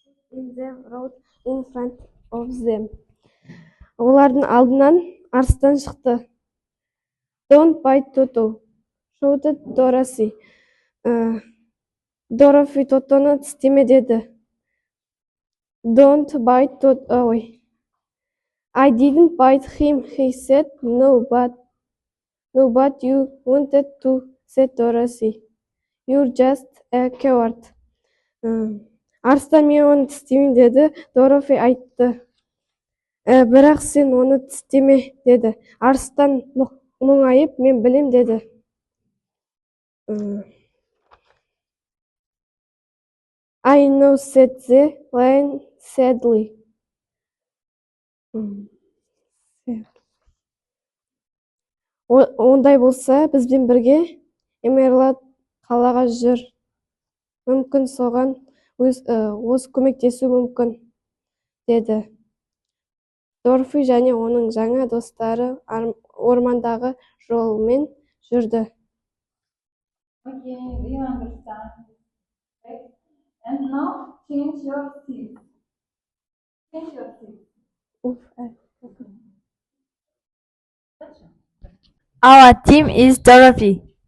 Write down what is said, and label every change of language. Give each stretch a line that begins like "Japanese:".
English: in the road in front of them.
Kazakh: Олардың алдынан арыстан шықты.
English: Don't bite Toto, shouted Dorothy.
Kazakh: Dorothy Тотоны тістеме, деді.
English: Don't bite Toto. I didn't bite him, he said. No, but you wanted to, said Dorothy. You're just a coward.
Kazakh: Арыстан, мен оны тістемен, деді. Dorothy айтты. Бірақ сен оны тістеме, деді. Арыстан мұңайып, мен білем, деді.
English: I know, said the lion sadly.
Kazakh: Ондай болса, бізбен бірге Эмерлад қалаға жүр. Мүмкін соған өз көмектесу мүмкін, деді. Дорфи және оның жаңа достары ормандағы жолмен жүрді.
English: Okay, do you understand? Okay. And now change your seat. Change your seat. Our team is Dorothy.